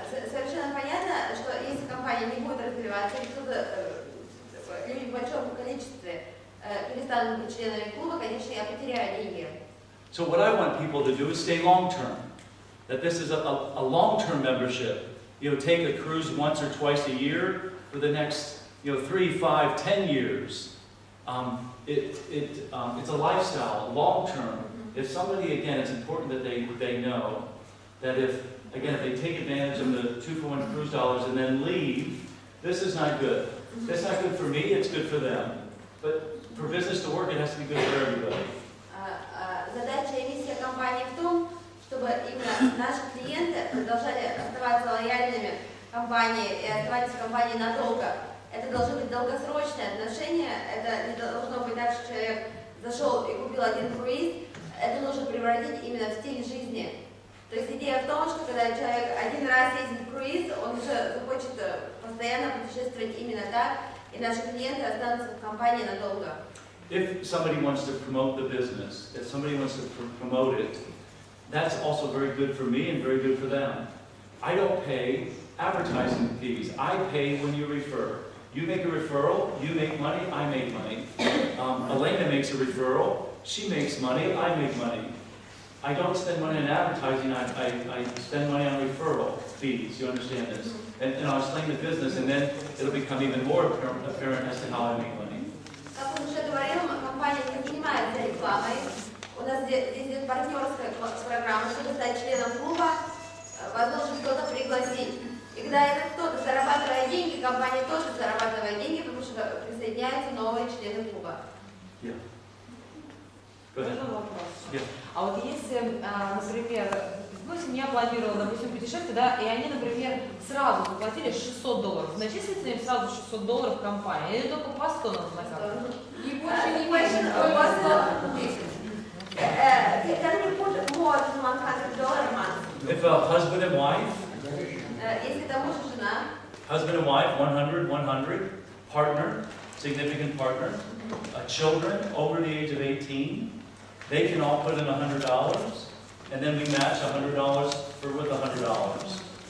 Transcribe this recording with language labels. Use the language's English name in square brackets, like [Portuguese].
[Russian] Совершенно понятно, что если компания не будет развиваться, и кто-то люди в большом количестве перестанут быть членами клуба, конечно, я потеряю деньги. [English] So what I want people to do is stay long-term. That this is a long-term membership. You know, take a cruise once or twice a year for the next, 3, 5, 10 years. It's a lifestyle, long-term. If somebody, again, it's important that they know that if they take advantage of the 2-for-1 cruise dollars and then leave, this is not good. That's not good for me, it's good for them. But for business to work, it has to be good for everybody. [Russian] Задача и миссия компании в том, чтобы именно наши клиенты продолжали оставаться лояльными компании и оставаться в компании надолго. Это должны быть долгосрочные отношения, это не должно быть так, что человек зашел и купил один круиз, это нужно превратить именно в стиль жизни. То есть идея в том, что когда человек один раз ездит в круиз, он уже захочет постоянно путешествовать именно так, и наши клиенты останутся в компании надолго. [English] If somebody wants to promote the business, if somebody wants to promote it, that's also very good for me and very good for them. I don't pay advertising fees. I pay when you refer. You make a referral, you make money, I make money. Elena makes a referral, she makes money, I make money. I don't spend money on advertising, I spend money on referral fees, you understand this? And I'll explain the business, and then it'll become even more apparent as to how I make money. [Russian] Как он уже говорил, компания не занимается рекламой. У нас здесь идет партнерская программа, чтобы стать членом клуба. возможность кто-то пригласить. И когда этот кто-то зарабатывает деньги, компания тоже зарабатывает деньги, потому что присоединяются новые члены клуба. [English] Yeah. Go ahead. [Russian] Можно вопрос? [English] Yeah. [Russian] А вот если, например, ну, семья планировала, допустим, путешествие, да, и они, например, сразу заплатили $600, начислится им сразу $600 в компании, или только по 100 надо на карту? И больше не Больше, меньше. по 100 тысяч. [English] Can you put more than $100 a month? If a husband and wife, [Russian] Если это муж и жена, [English] husband and wife, 100, 100, partner, significant partner, children over the age of 18, they can all put in $100, and then we match $100 with $100.